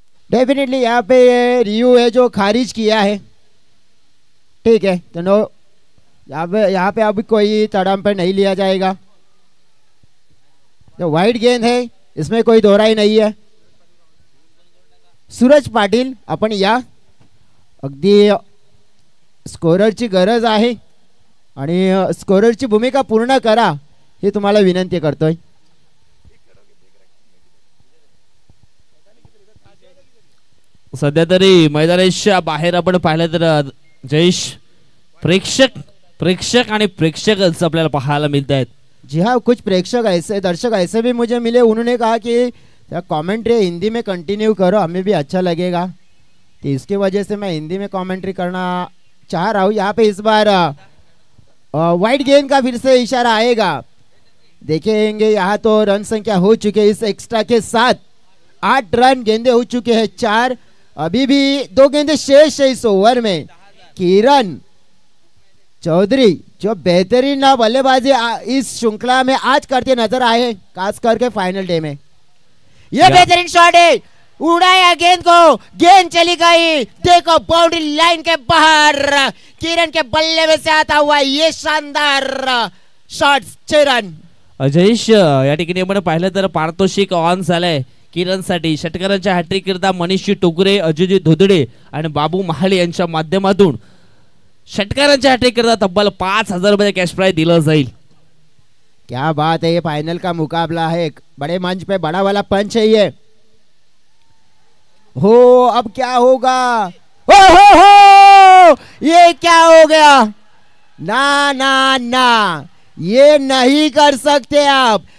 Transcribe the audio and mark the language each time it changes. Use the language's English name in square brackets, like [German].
[Hindi] Definitely यहाँ पे रियू है जो खारिज किया है, ठीक है, तो नो, यहाँ पे अभी कोई तड़म पर नहीं लिया जाएगा। जो वाइट गेंद है इसमें कोई दोहराई नहीं है। [Marathi] सूरज पाटील, आपण या, अगदी स्कोररची गरज आहे आणि स्कोररची भूमिका पूर्ण करा ही तुम्हाला विनंती करतोय। सध्या तरी मैदानाच्या बाहेर आपण पाहिलं तर जयेश प्रेक्षक आणि प्रेक्षकच आपल्याला पाहायला मिळत आहेत। [Hindi] जी हाँ, कुछ प्रेक्षक ऐसे, दर्शक ऐसे भी मुझे मिले, उन्होंने कहा कि कमेंट्री हिंदी में कंटिन्यू करो, हमें भी अच्छा लगेगा, तो इसकी वजह से मैं हिंदी में कमेंट्री करना चाह रहा हूँ। यहाँ पे इस बार वाइट गेंद का फिर से इशारा आएगा, देखेंगे। यहाँ तो रन संख्या हो चुके इस एक्स्ट्रा के साथ 8 रन, गेंदे हो चुके हैं 4, अभी भी 2 गेंदे शेष है इस ओवर में। किरण चौधरी जो बेहतरीन बल्लेबाजी इस श्रृंखला में आज करते नजर आए, खास करके फाइनल डे में। ये बेहतरीन शॉट है, उड़ाया गेंद को, गेंद चली गई, देखो बाउंड्री लाइन के बाहर, किरण के बल्ले में से आता हुआ ये शानदार शॉट, 6 रन। [Marathi] जयेश, या ठिकाणी आपण पाहिलं तर पारितोषिक ऑन झालंय किरणसाठी। षटकारांच्या हॅट्रिक करता मनीष टोकरे, अजय धोदडे आणि बाबू महाले यांच्या माध्यमातून षटकारांच्या हॅट्रिक करता तब्बल 5,000 रुपये कॅश प्राइज दिलं जाईल। [Hindi] क्या बात है, ये फाइनल का मुकाबला है, बड़े मंच पे बड़ा वाला पंच है ये। हो अब क्या होगा, हो ये क्या हो गया, ना ना ना, ये नहीं कर सकते आप।